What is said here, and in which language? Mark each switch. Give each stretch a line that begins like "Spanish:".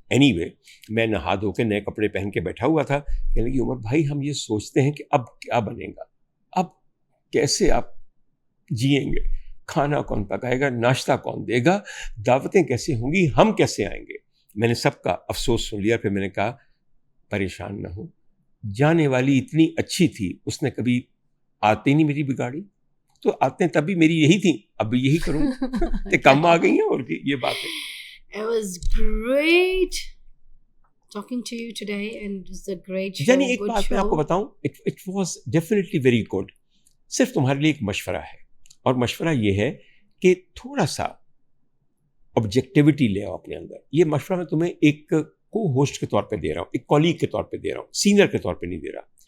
Urdu: Any way میں نہا دھو کے نئے کپڑے پہن کے بیٹھا ہوا تھا. کہنے لگی عمر بھائی ہم یہ سوچتے ہیں کہ اب کیا بنے گا، اب کیسے آپ جئیں گے، کھانا کون پکائے گا، ناشتہ کون دے گا، دعوتیں کیسے ہوں گی، ہم کیسے آئیں گے. میں نے سب کا افسوس سن لیا. پھر میں نے کہا پریشان نہ ہو، جانے والی اتنی اچھی تھی، اس نے کبھی آتے نہیں میری بگاڑی، تو آتے تب بھی میری یہی تھی، اب بھی یہی کروں. کم آ گئی ہیں اور یہ بات ہے.
English: It was great talking to you today and it's a great show.
Urdu: یعنی ایک بات میں آپ کو بتاؤں،
English: it was definitely very good.
Urdu: صرف تمہارے لیے ایک مشورہ ہے، اور مشورہ یہ ہے کہ تھوڑا سا آبجیکٹیوٹی لے آؤ اپنے اندر. یہ مشورہ میں تمہیں ایک کو ہوسٹ کے طور پہ دے رہا ہوں، ایک کولیگ کے طور پہ دے رہا ہوں، سینئر کے طور پہ نہیں دے رہا.